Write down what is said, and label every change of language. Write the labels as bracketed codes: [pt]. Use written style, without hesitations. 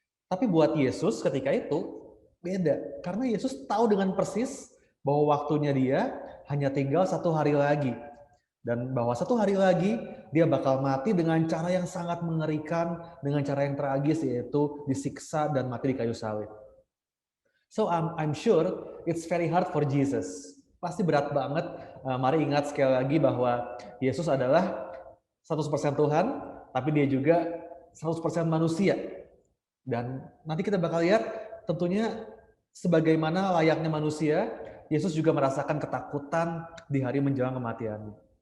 [id] Tapi buat Yesus ketika itu beda. Karena Yesus tahu dengan persis bahwa waktunya dia hanya tinggal 1 hari lagi. Dan bahwa 1 hari lagi dia bakal mati dengan cara yang sangat mengerikan, dengan cara yang tragis, yaitu disiksa dan mati di kayu salib. [en] So I'm sure it's very hard for Jesus. [id] Pasti berat banget. Mari ingat sekali lagi bahwa Yesus adalah 100% Tuhan, tapi dia juga 100% manusia. Dan nanti kita bakal lihat tentunya sebagaimana layaknya manusia, Yesus juga merasakan ketakutan di hari menjelang kematiannya.